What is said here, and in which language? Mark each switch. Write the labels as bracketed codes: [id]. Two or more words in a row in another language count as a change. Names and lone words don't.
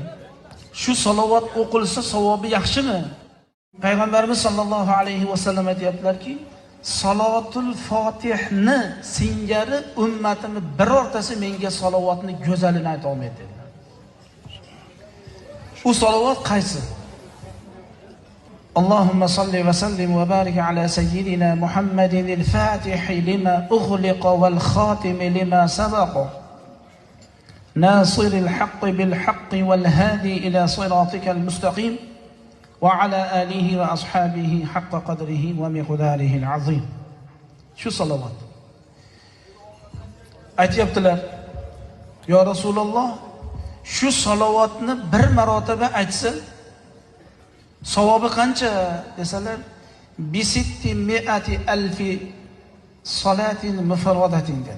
[uz] Shu salovat o'qilsa savobi yaxshimi?" Payg'ambarimiz [ar] صلى الله عليه وسلم [uz] aytibdilarki, Salotul Fatihni singari ummatimni birortasi menga salovatni go'zalini ayta olmaydi dedilar. U salovat qaysi? [ar] اللهم صل وسلم وبارك على سيدنا محمد الفاتح لما أغلق والخاتم لما سبق. ناصر الحق بالحق والهادي إلى صراطك المستقيم وعلى آله وأصحابه حق قدره ومقداره العظيم. [uz] shu salovat aytibdilar, [ar] "يا رسول الله, [uz] shu salovatni bir marotaba aytsa savobi qancha?" [ar] desalar, "بست مائة ألف صلاة مفردة" dedilar.